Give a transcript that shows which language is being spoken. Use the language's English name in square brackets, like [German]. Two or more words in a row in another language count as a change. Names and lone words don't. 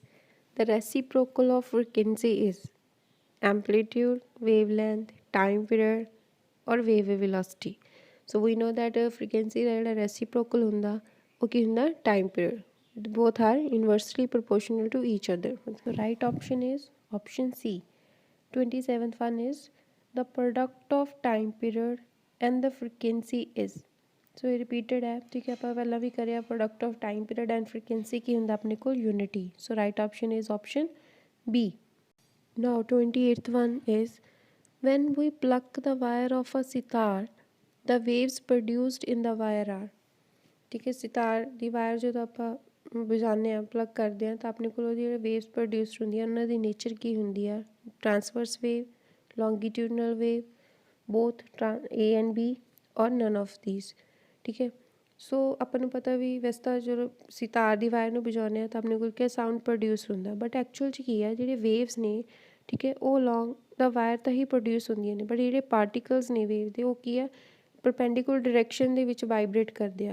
[English] The reciprocal of frequency is amplitude, wavelength, time period or wave velocity. So we know that frequency [Punjabi] ਦਾ ਜਿਹੜਾ [English] reciprocal [Punjabi] ਹੁੰਦਾ ਉਹ ਕੀ ਹੁੰਦਾ [English] time period. Both are inversely proportional to each other. So right option is option C. 27th one is the product of time period and the frequency is. [Punjabi] ਸੋ ਇਹ ਰਿਪੀਟਡ ਹੈ, ਠੀਕ ਹੈ, ਆਪਾਂ ਪਹਿਲਾਂ ਵੀ ਕਰਿਆ। [English] product of time period and frequency [Punjabi] ਕੀ ਹੁੰਦਾ ਆਪਣੇ ਕੋਲ ਯੂਨਿਟੀ। [English] So right option is option B. Now 28th one is when we pluck the wire of a sitar, the waves produced in the wire are, [Punjabi] ਠੀਕ ਹੈ, ਸਿਤਾਰ ਦੀ ਵਾਇਰ ਜਦੋਂ ਆਪਾਂ ਵਜਾਉਂਦੇ ਹਾਂ ਪਲੱਗ ਕਰਦੇ ਹਾਂ ਤਾਂ ਆਪਣੇ ਕੋਲ ਉਹਦੀ ਜਿਹੜੇ [English] waves produced [Punjabi] ਹੁੰਦੀਆਂ ਉਹਨਾਂ ਦੀ ਨੇਚਰ ਕੀ ਹੁੰਦੀ ਆ [English] transverse wave, longitudinal wave, both A and B or none of these, [Punjabi] ਠੀਕ ਹੈ। ਸੋ ਆਪਾਂ ਨੂੰ ਪਤਾ ਵੀ ਵੈਸੇ ਤਾਂ ਜਦੋਂ ਸਿਤਾਰ ਦੀ ਵਾਇਰ ਨੂੰ ਵਜਾਉਂਦੇ ਹਾਂ ਤਾਂ ਆਪਣੇ ਕੋਲ ਕੀ [English] sound produce [Punjabi] ਹੁੰਦਾ, [English] but actual [Punjabi] 'ਚ ਕੀ ਹੈ ਜਿਹੜੇ ਵੇਵਸ ਨੇ, ਠੀਕ ਹੈ, ਉਹ ਲੌਂਗ ਦਾ ਵਾਇਰ ਤਾਂ ਹੀ ਪ੍ਰੋਡਿਊਸ ਹੁੰਦੀਆਂ ਨੇ, ਬਟ ਜਿਹੜੇ ਪਾਰਟੀਕਲਸ ਨੇ ਵੇਵ ਦੇ ਉਹ ਕੀ ਆ [English] perpendicular direction [Punjabi] ਦੇ ਵਿੱਚ ਵਾਈਬਰੇਟ ਕਰਦੇ ਆ।